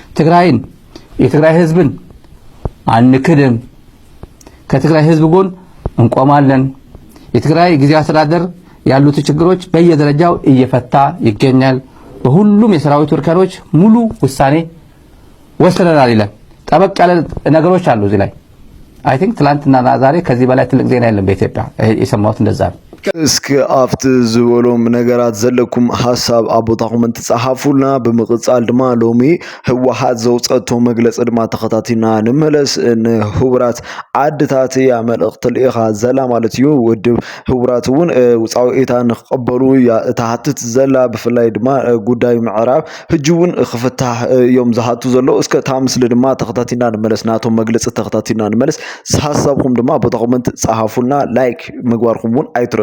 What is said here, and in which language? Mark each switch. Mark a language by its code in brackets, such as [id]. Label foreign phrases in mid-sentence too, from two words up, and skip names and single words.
[am] የትግራይ ህዝብን አንክድም፣ ከትግራይ ህዝብ ጎን እንቆማለን፣ የትግራይ ጊዜያዊ አስተዳደር ያሉት ችግሮች በየደረጃው እየፈታ ይገኛል፣ በሁሉም የሰራዊቱ እርከኖች ሙሉ ውሳኔ ወስነናል ይላል። ጠበቅ ያለ ነገሮች አሉ እዚህ ላይ። [en] I think [am] ትላንትና ዛሬ ከዚህ በላይ ትልቅ ዜና የለም በኢትዮጵያ የሰማሁት እንደዛ ነው። [ti] እስኪ ኣብቲ ዝበሎም ነገራት ዘለኩም ሓሳብ ኣቦታኹም እንትፀሓፉልና ብምቕፃል ድማ ሎሚ ህወሓት ዘውፀቶ መግለፂ ድማ ተኸታቲና ንመለስ ንህቡራት ዓድታት እያ መልእኽቲ ልኢኻ ዘላ ማለት እዩ። ውድብ ህቡራት እውን ውፃዊኢታ ንክቐበሉ እታሃትት ዘላ ብፍላይ ድማ ጉዳይ ምዕራብ ሕጂ እውን ክፍታሕ እዮም ዝሃቱ ዘሎ። እስከ እታ ምስሊ ድማ ተኸታቲና ንመለስ ናቶም መግለፂ ተኸታቲና ንመለስ ሓሳብኩም ድማ ኣቦታኹም እንትፀሓፉልና ላይክ ምግባርኩም እውን ኣይትረሱ።